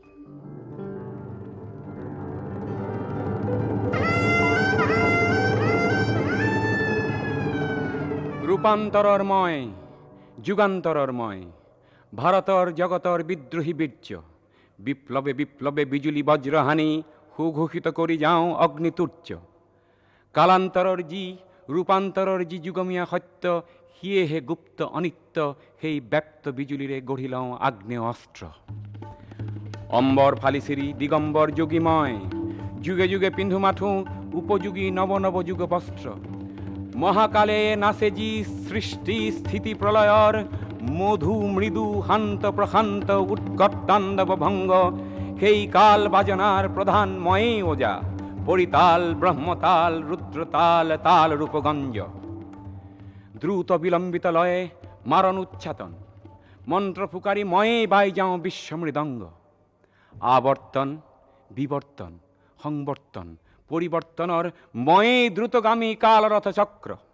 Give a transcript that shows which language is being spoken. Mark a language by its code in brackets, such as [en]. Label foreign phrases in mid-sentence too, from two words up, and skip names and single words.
[as] ৰূপান্তৰৰ মই যুগান্তৰৰ মই ভাৰতৰ জগতৰ বিদ্ৰোহী বীৰ্য বিপ্লৱে বিপ্লৱে বিজুলী বজ্ৰহানি সুঘোষিত কৰি যাওঁ অগ্নিতুৰ্য। কালান্তৰৰ যি ৰূপান্তৰৰ যি যুগমীয়া সত্য সিয়েহে গুপ্ত অনিত্য সেই ব্যক্ত বিজুলীৰে গঢ়ি লওঁ আগ্নেয় অস্ত্ৰ। অম্বর ফালিসিরি দিগম্বর যোগীময়, যুগে যুগে পিন্ধু মাথু উপযোগী নব নব যুগ বস্ত্র। মহাকালে নাসেজি সৃষ্টি স্থিতি প্রলয়র, মধু মৃদু হান্ত প্রশান্ত উৎকট্টাণ্ডব ভঙ্গ। সেই কাল বাজনার প্রধান ময়ে ওজা, পরিতাল ব্রহ্মতাল রুদ্রতাল তাল রূপগঞ্জ। দ্রুত বিলম্বিত লয়ে মারণ উচ্চাতন, মন্ত্র ফুকারি ময়ে বাই যাও বিশ্ব মৃদঙ্গ। আবর্তন বিবর্তন সংবর্তন পরিবর্তনর ময়ে দ্রুতগামী কালরথ চক্র।